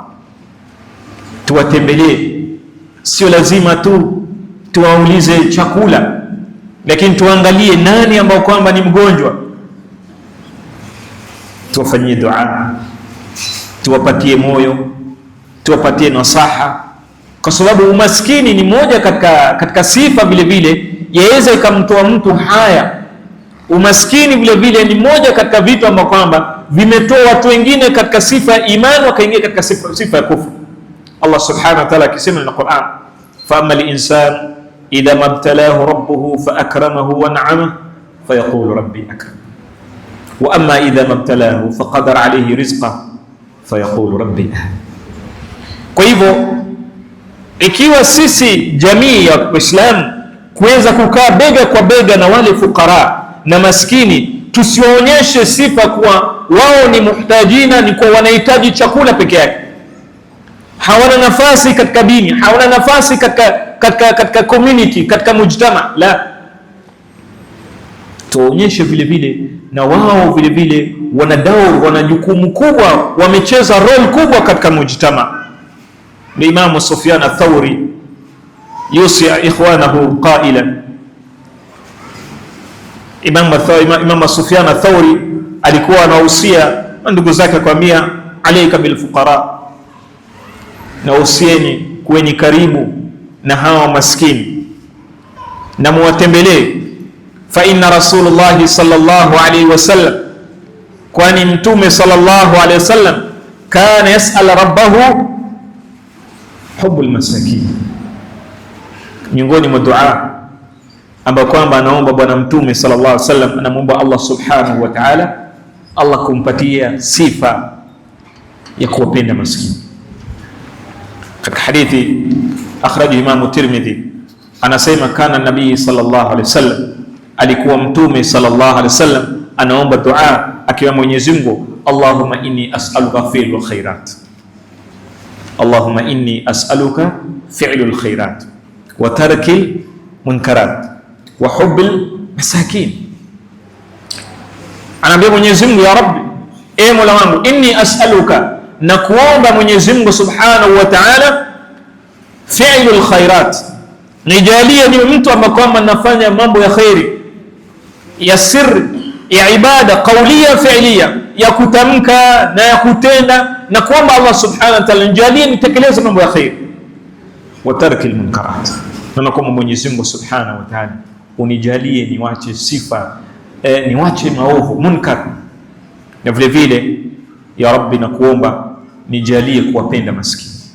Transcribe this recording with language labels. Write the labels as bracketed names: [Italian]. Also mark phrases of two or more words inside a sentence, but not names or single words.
[Swahili] Tuwatembelee, sio lazima tu tuwaulize chakula, lakini tuangalie nani ambao kwamba ni mgonjwa, tuwafanyie dua, tuwapatie moyo, tuwapatie nasaha, kwa sababu umaskini ni moja katika sifa vile vile yaweza ikamtoa mtu haya. Umaskini vile vile ni moja katika vitu ambavyo kwamba vimetoa watu wengine katika sifa ya imani wakaingia katika sifa ya kufru. [Arabic] الله سبحانه وتعالى [Swahili] akisema na Qur'an, [Arabic] فأما الإنسان إذا ما ابتلاه ربه فأكرمه ونعمه فيقول ربي أكرم وأما إذا ما ابتلاه فقدر عليه رزقه فيقول ربي أهان. [Swahili] Kwa hivyo ikiwa sisi jamii ya Uislamu kuweza kukaa bega kwa bega na wale fukara na maskini, tusiwaonyeshe sifa kuwa wao ni muhtajina, ni kwa wanahitaji chakula peke yake, hawana nafasi katika dini, hawana nafasi katika community, katika mujtama. La, tuonyeshe vile vile na wao vile vile wana daur, wana jukumu kubwa, wamecheza role kubwa katika mujtama. [Arabic] الإمام سفيان الثوري يوصي إخوانه قائلا, [Swahili] Imam Sufyan ath-Thawri alikuwa anahusia ndugu zake kwambia, [Arabic] عليك بالفقراء, [Swahili] na usieni kuweni karibu na hawa maskini na muwatembelee. [Arabic] فإن رسول الله صلى الله عليه وسلم, [Swahili] kwani Mtume [Arabic] صلى الله عليه وسلم كان يسأل ربه حب المساكين, [Swahili] miongoni mwa dua ambayo kwamba anaomba bwana Mtume [Arabic] صلى الله عليه وسلم, [Swahili] anamuomba Allah [Arabic] سبحانه وتعالى, [Swahili] Allah kumpatia sifa ya kuwapenda maskini. Katika hadithi akhrajahu Imam Tirmidhi, anasema [Arabic] كان النبي صلى الله عليه وسلم, [Swahili] alikuwa Mtume [Arabic] صلى الله عليه وسلم [Swahili] anaomba dua akiwa Mwenyezi Mungu, [Arabic] اللهم إني أسألك فعل الخيرات اللهم إني أسألك فعل الخيرات وترك المنكرات وحب المساكين. [Swahili] Anaambia Mwenyezi Mungu, [Arabic] يا رب, [Swahili] e Mola wangu, [Arabic] إني أسألك, [Swahili] na kuomba Mwenyezi Mungu [Arabic] سبحانه وتعالى, فعل الخيرات, [Swahili] nijalie ni mtu ambaye kwamba nafanya mambo ya khairi ya siri ya ibada [Arabic] قولية فعلية, [Swahili] ya kutamka na ya kutenda, na kuomba Allah [Arabic] سبحانه وتعالى [Swahili] nijalie nitekeleze mambo ya khair, [Arabic] وترك المنكرات, [Swahili] na kuomba Mwenyezi Mungu [Arabic] سبحانه وتعالى [Swahili] unijalie niwache sifa niwache maovu munkar, na vile vile [Arabic] يا رب [Swahili] na kuomba nijalie kuwapenda maskini.